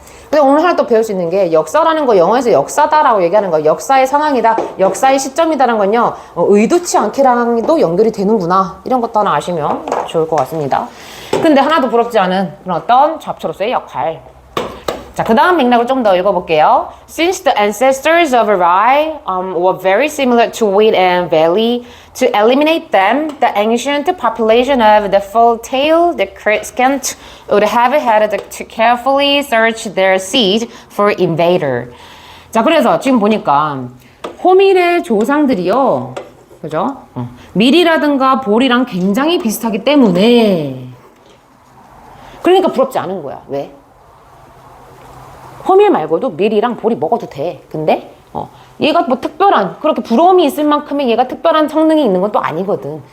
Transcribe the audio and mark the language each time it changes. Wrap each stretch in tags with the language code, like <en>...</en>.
<ko>근데 오늘 하나 또 또 배울 수 있는 게 역사라는 거 영어에서 역사다라고 얘기하는 거 역사의 상황이다 역사의 시점이다라는 건요 의도치 않게랑도 연결이 되는구나 이런 것도 하나 아시면 좋을 것 같습니다. 근데 하나도 부럽지 않은 그런 어떤 잡초로서의 역할. 자, 그 다음 맥락을 좀 더 읽어볼게요.</ko> <en>Since the ancestors of rye were very similar to wheat and barley, to eliminate them, the ancient population of the full-tailed skunk would have had to carefully search their seed for invader.</en> <ko>자, 그래서 지금 보니까 호밀의 조상들이요, 그죠? 밀이라든가 볼이랑 굉장히 비슷하기 때문에 그러니까 부럽지 않은 거야. 왜? 호밀 말고도 밀이랑 볼이 먹어도 돼. 근데 얘가 뭐 특별한 그렇게 부러움이 있을 만큼의 얘가 특별한 성능이 있는 건 또 아니거든.</ko>